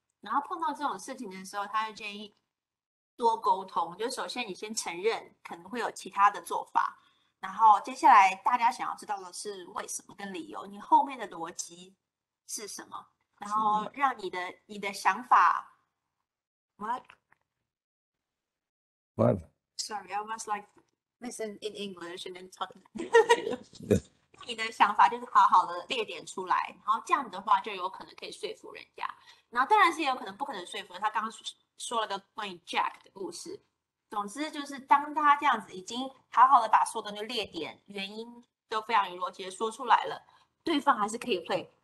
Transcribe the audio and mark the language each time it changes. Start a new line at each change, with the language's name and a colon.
Chinese: 然后碰到这种事情的时候，他就建议多沟通，就首先你先承认可能会有其他的做法，然后接下来大家想要知道的是为什么跟理由，你后面的逻辑是什么，然后让你的想法
English: What? What? Sorry, I was like listen in English and then talking.
Chinese: 你的想法就是好好的列点出来，然后这样子的话就有可能可以说服人家。然后当然是也有可能不可能说服人。他刚刚说了个关于 Jack 的故事。总之就是当他这样子已经好好的把所有的那个列点、原因都非常有逻辑的说出来了，对方还是可以 play。